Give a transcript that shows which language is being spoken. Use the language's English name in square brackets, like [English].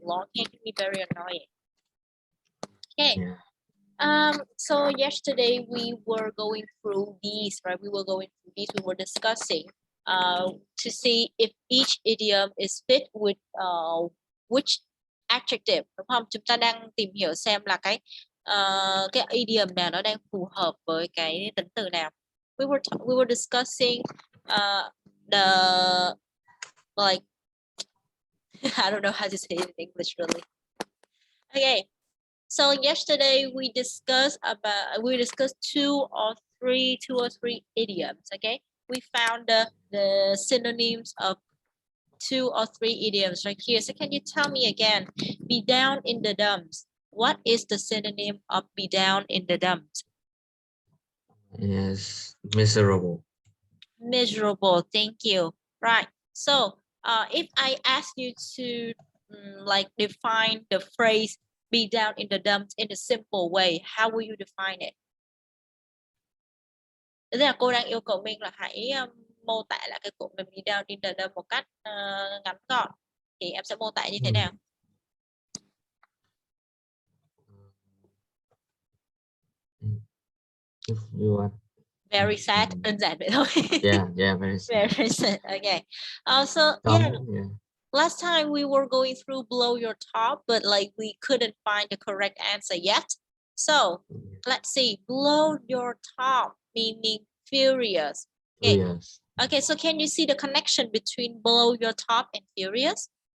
[English] Long hair can be very annoying. Okay. Yeah. So yesterday we were going through these, right? We were discussing to see if each idiom is fit with which adjective, [Vietnamese] đúng không? Chúng ta đang tìm hiểu xem là cái idiom nào nó đang phù hợp với cái tính từ nào. [English] We were discussing the like I don't know how to say it in English really. Okay. So yesterday we discussed two or three idioms. Okay, we found the synonyms of two or three idioms right here. So can you tell me again? Be down in the dumps. What is the synonym of be down in the dumps? Yes. Miserable. Miserable. Thank you. Right. So if I ask you to like define the phrase be down in the dumps in a simple way, how will you define it? [Vietnamese] Tức là cô đang yêu cầu mình là hãy mô tả lại cái cụm mình be down in the dumps một cách ngắn gọn. Thì em sẽ mô tả như thế nào? [English] If you are Very sad, [Vietnamese] đơn giản vậy thôi. [English] yeah, very sad. Very sad. Okay. Also, Yeah. last time we were going through blow your top, but like we couldn't find the correct answer yet. So let's see, blow your top meaning furious. Okay. Yes. Okay, so can you see the connection between blow your top and furious?